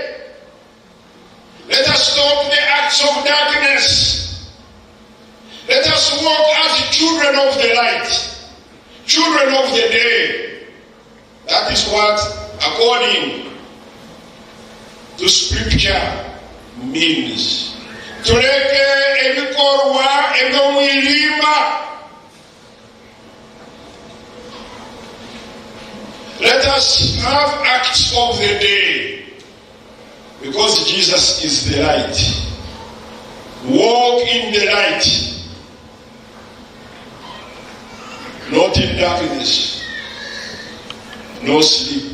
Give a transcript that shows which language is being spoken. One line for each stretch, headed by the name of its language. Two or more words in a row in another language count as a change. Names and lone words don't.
English: Let us stop the acts of darkness. Let us walk as children of the light, children of the day. That is what, according to scripture, means.
Tooro: Tuleke ebikorwa eby'omwirima
English: us have acts of the day, because Jesus is the light. Walk in the light, not in darkness, no sleep.